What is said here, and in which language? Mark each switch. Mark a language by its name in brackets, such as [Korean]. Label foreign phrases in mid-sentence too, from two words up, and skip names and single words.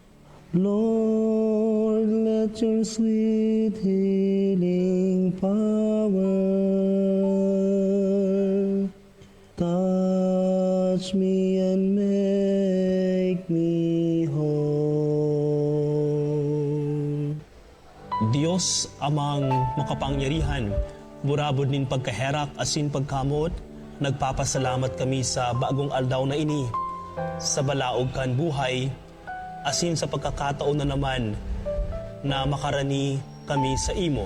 [English] Lord, let your sweet healing power touch me and make me whole. [Bikol] Diyos amang makapangyarihan, burabod nin pagkaherak asin pagkamot, nagpapasalamat kami sa bagong aldaw na ini, sa balaog kan buhay, asin sa pagkakataon na naman na makarani kami sa imo.